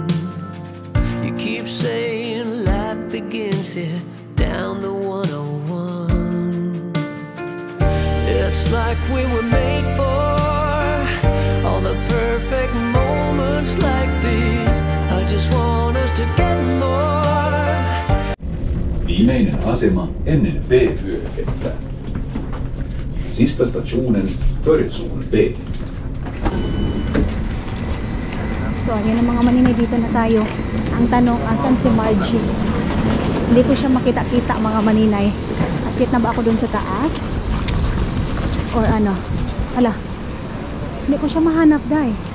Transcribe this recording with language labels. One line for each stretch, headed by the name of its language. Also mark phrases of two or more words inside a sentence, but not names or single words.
English: You keep saying life begins here down the 101. It's like we were made for all the perfect moments like these. I just want us to get more.
Finnish: Viimeinen asema ennen B-vyöhykettä.
Swedish: Sista stationen Öresund B.
Filipino: So, ayan ang mga maninay, dito na tayo. Ang tanong, asan si Margie? Hindi ko siya makita-kita mga maninay. Akit na ba ako dun sa taas? Or ano? Ala, hindi ko siya mahanap dahil.